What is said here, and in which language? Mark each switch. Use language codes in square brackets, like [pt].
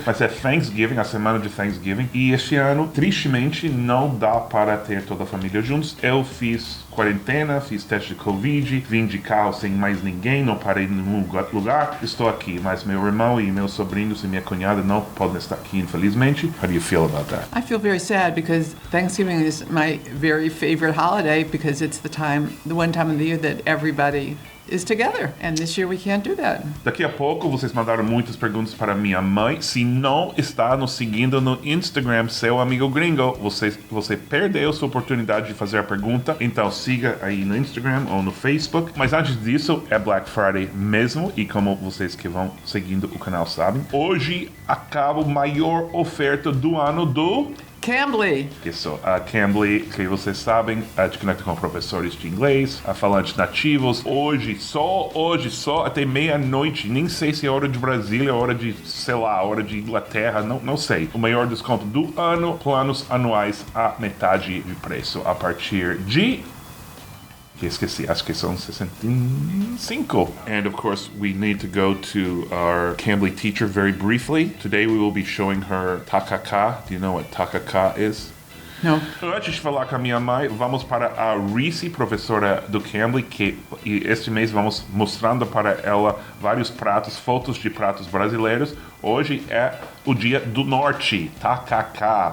[pt] Mas é Thanksgiving, a semana de Thanksgiving. E este ano, tristemente, não dá para ter toda a família juntos. Eu fiz quarentena, fiz teste de Covid, vim de carro sem mais ninguém, não parei em nenhum lugar. Estou aqui, mas meu irmão e meus sobrinhos e minha cunhada não podem estar aqui, infelizmente. [en] How do you feel about that? I feel very sad because Thanksgiving is my very favorite holiday because it's the one time of the year that everybody is together. And this year we can't do that. [pt] Daqui a pouco vocês mandaram muitas perguntas para minha mãe. Se não está nos seguindo no Instagram, seu amigo gringo, você perdeu sua oportunidade de fazer a pergunta. Então siga aí no Instagram ou no Facebook. Mas antes disso, é Black Friday mesmo. E como vocês que vão seguindo o canal sabem, hoje acaba a maior oferta do ano do Cambly. Isso, a Cambly, que vocês sabem, te conecta com professores de inglês, a falantes nativos. Hoje só, até meia-noite. Nem sei se é hora de Brasília, hora de, sei lá, hora de Inglaterra, não sei. O maior desconto do ano, planos anuais a metade de preço, a partir de... esqueci, acho que são 65. [en] And of course, we need to go to our Cambly teacher very briefly. Today we will be showing her takaka. Do you know what takaka is? No. [pt] Antes de falar com a minha mãe, vamos para a Reese, professora do Cambly, e este mês vamos mostrando para ela vários pratos, fotos de pratos brasileiros. Hoje é o dia do norte, takaka.